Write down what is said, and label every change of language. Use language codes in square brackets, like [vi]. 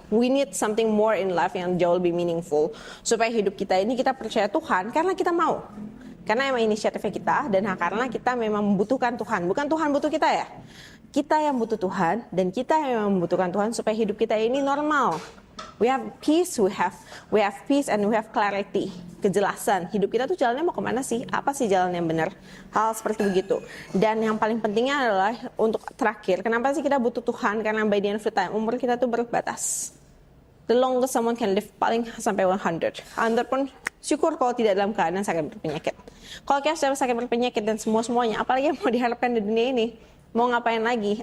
[en] We need something more in life [id] yang jauh lebih meaningful supaya hidup kita ini kita percaya Tuhan karena kita mau. Karena emang inisiatifnya kita dan karena kita memang membutuhkan Tuhan. Bukan Tuhan butuh kita ya. Kita yang butuh Tuhan dan kita yang membutuhkan Tuhan supaya hidup kita ini normal. [en] We have peace, we have peace and we have clarity, kejelasan. [id] Hidup kita tuh jalannya mau kemana sih? Apa sih jalan yang benar? Hal seperti begitu. Dan yang paling pentingnya adalah untuk terakhir, kenapa sih kita butuh Tuhan? [en] Karena by the end of the time, [id] umur kita tuh berbatas. [en] The longest someone can live [id] paling sampai 100. 100 pun syukur kalau tidak dalam keadaan sakit berpenyakit. Kalau kita sudah sakit berpenyakit dan semuanya, apalagi yang mau diharapkan di dunia ini? Mau ngapain lagi?